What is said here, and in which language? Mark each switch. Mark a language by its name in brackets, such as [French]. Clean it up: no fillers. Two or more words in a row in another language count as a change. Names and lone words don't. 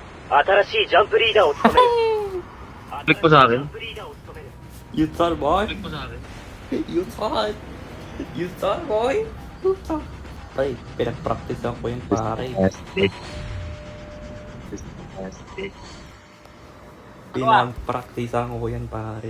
[Japanese] 新しいジャンプリーダーを務める。 [Filipino] Click mo sa akin. Yutar boy! Click mo sa akin. Yutar! Yutar boy! Yutar! Ay, pinag-practice ako yun pare. [English] Fantastic. Fantastic. [Filipino] Pinag-practice ako yan pare.